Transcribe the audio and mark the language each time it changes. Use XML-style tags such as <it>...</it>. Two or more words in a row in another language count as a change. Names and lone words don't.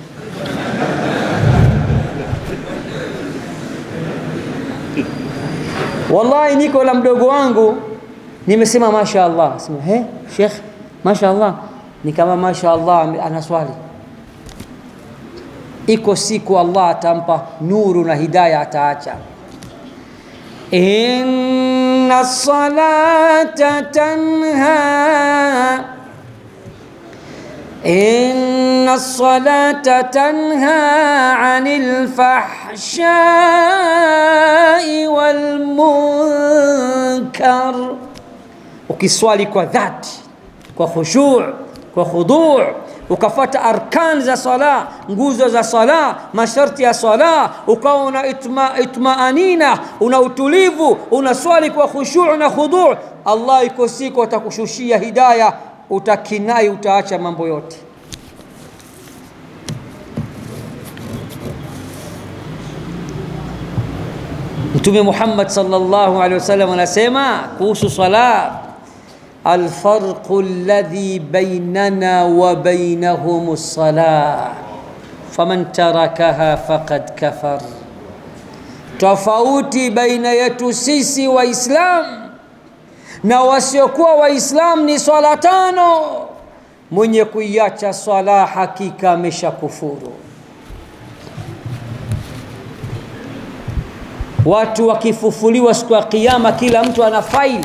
<sw>Wallahi niko la mdogo wangu nimesema mashaallah, sema Sheikh mashaallah, ni kama mashaallah anaswali. Iko siku Allah atampa nuru na hidayah, ataacha.</sw> <ar>إن الصلاة تنهى عن الفحشاء والمنكر.</ar> <sw>Ukiswali kwa dhati, kwa khushu', kwa khudu', ukafuata arkan za sala, nguzo za sala, masharti ya sala, ukawa una itmaanina, una utulivu, unaswali kwa khushu' na khudu', Allah iko siku atakushushia hidayah, utakinai, utaacha mambo yote. Mtume Muhammad</sw> <ar>صلى الله عليه وسلم</ar> <sw>anasema kuhusu sala,</sw> <ar>الفرق الذي بيننا وبينهم الصلاة فمن تركها فقد كفر.</ar> <sw>Tofauti baina yetu sisi Waislam na wasiokuwa Waislam ni swala 5. Mwenye kuiacha swala hakika ameshakufuru. Watu wakifufuliwa siku ya Kiyama, kila mtu ana faili.</sw>